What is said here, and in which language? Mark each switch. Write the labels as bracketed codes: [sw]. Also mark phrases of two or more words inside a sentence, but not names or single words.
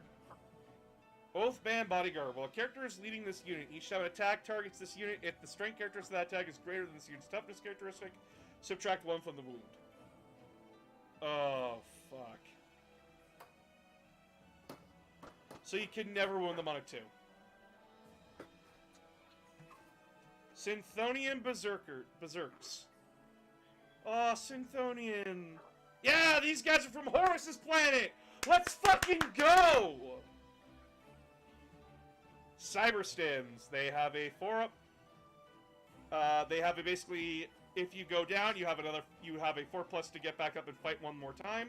[en] Oathband Bodyguard. While a character is leading this unit, each time an attack targets this unit, if the strength characteristic of that attack is greater than this unit's toughness characteristic, subtract 1 from the wound. Oh, fuck. So you can never wound them on a 2. Synthonian Berserks. Oh, Synthonian. Yeah, these guys are from Horus's planet! Let's fucking go! Cyberstims. They have a 4-up. They have a basically, if you go down, you have a 4+ to get back up and fight 1 more time.